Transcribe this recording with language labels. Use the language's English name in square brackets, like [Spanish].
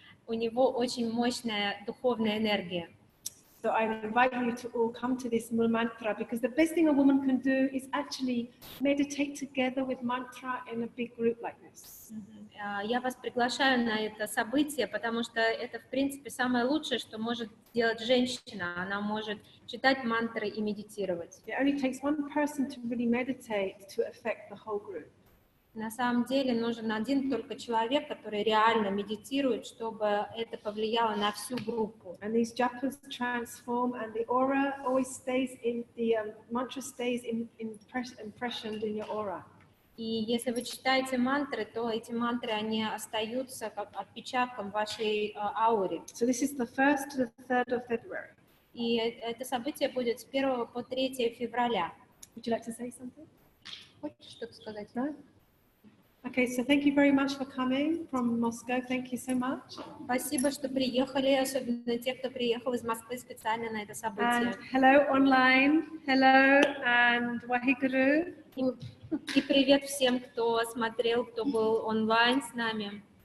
[Russian] У него очень mощная духовная энергия. [English] So I invite you to all come to this Mul mantra, because the best thing a woman can do is actually meditate together with mantra in a big group like this. [Russian] Я вас приглашаю на это событие, потому что это, в принципе, самое лучшее, что может делать женщина. Она может читать мантры и медитировать. [English] It only takes one person to really meditate to affect the whole group. [Russian] На самом деле нужен один только человек, который реально медитирует, чтобы это повлияло на всю группу. [English] And these japas transform, and the aura always stays in the mantra stays impressioned in your aura. [Russian] И если вы читаете мантры, то эти мантры, они остаются как отпечатком в вашей ауре. [English] So this is the 1st to the 3rd of February. [Russian] И это событие будет с 1 по 3 февраля. [English] Would you like to say something? [Russian] Хочешь что-то сказать? [English] No? Okay, so thank you very much for coming from Moscow. Thank you so much. [Russian] Спасибо, что приехали, особенно те, кто приехал из Москвы специально на это событие. [English] And hello online. Hello and Waheguru. [Russian] И привет всем, кто смотрел, кто был онлайн с нами.